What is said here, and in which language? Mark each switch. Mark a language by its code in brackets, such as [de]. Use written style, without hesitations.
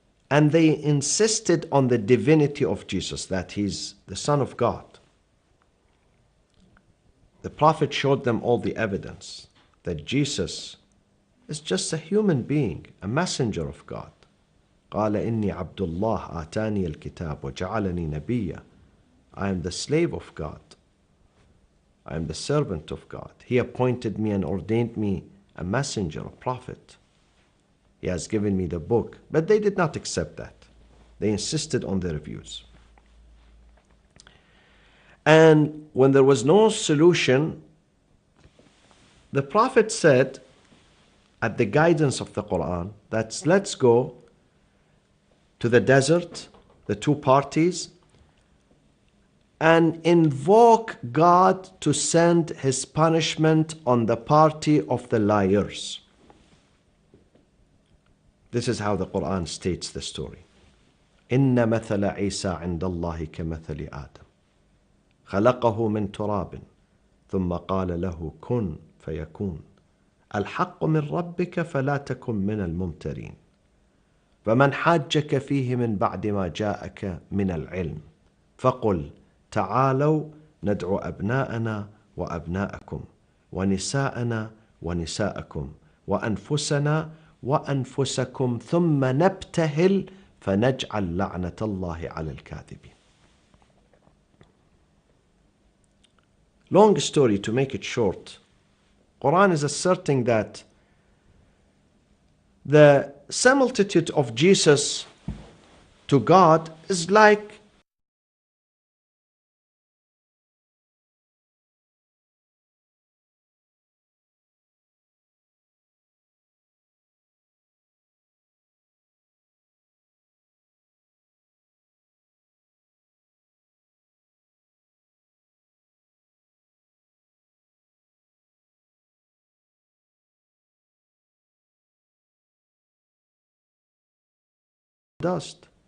[en] And they insisted on the divinity of Jesus, that he's the Son of God. The Prophet showed them all the evidence that Jesus is just a human being, a messenger of God. [ar] قال إني عبد الله آتاني الكتاب وجعلني نبيا. [en] I am the slave of God. I am the servant of God. He appointed me and ordained me a messenger, a prophet. He has given me the book. But they did not accept that. They insisted on their views. And when there was no solution, the Prophet said, at the guidance of the Quran, that let's go to the desert, the two parties, and invoke God to send his punishment on the party of the liars. This is how the Quran states the story. [ar] إن مثل عيسى عند الله كمثل آدم خلقه من تراب ثم قال له كن فيكون الحق من ربك فلا تكن من الممترين فمن حاجك فيه من بعد ما جاءك من العلم فقل تعالوا ندعو أبناءنا وأبناءكم ونساءنا ونساءكم وأنفسنا وأنفسكم ثم نبتهل فنجعل لعنة الله على الكاذبين. [en] Long story, to make it short. Quran is asserting that the similitude of Jesus to God is like dust.